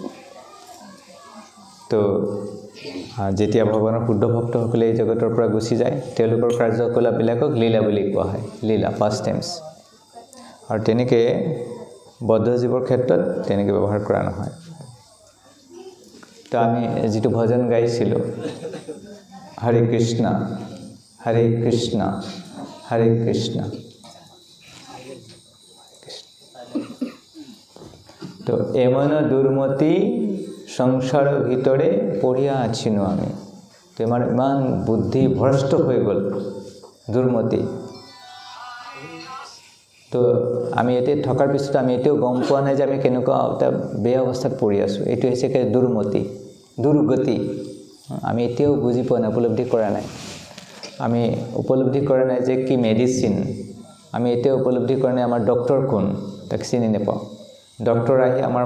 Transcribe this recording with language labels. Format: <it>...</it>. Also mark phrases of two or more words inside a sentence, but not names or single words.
<as>তো যেতিয়া ভগৱানৰ শুদ্ধ ভক্তসকলে এই জগতৰ পৰা গুচি যায় তেওঁলোকৰ কাৰ্যকলাপবিলাকক লীলা বুলি কোৱা হয় লীলা</as> <en>first times</en> <as>আৰু তেনেকে বদ্ধ জীৱৰ ক্ষেত্ৰত তেনেকে ব্যৱহাৰ কৰা নহয় তো আমি যেটো ভজন গাইছিলো হৰে কৃষ্ণ হৰে কৃষ্ণ হৰে কৃষ্ণ</as> <bn>তো এমন দুর্মতি সংসার ভিতরে পড়িয়া আছিনো আমি তো আমার ইমান বুদ্ধি ভ্রষ্ট হয়ে গেল দুর্মতি</bn> <as>তো আমি এতে থকাৰ পিছত আমি এতেও গম পোৱা নাই যে আমি কেনেকুৱা এটা বেয়া অৱস্থাত পৰি আছো এটো হৈছে কে দুৰ্মতি দুৰ্গতি আমি এতেও বুজি পোৱা নাই উপলব্ধি কৰা নাই আমি উপলব্ধি কৰা নাই যে কি মেডিসিন আমি এতেও উপলব্ধি কৰা নাই আমাৰ ডক্টৰ কোন তাক চিনি নেপাওঁ ডক্টৰ আহি আমাৰ</as>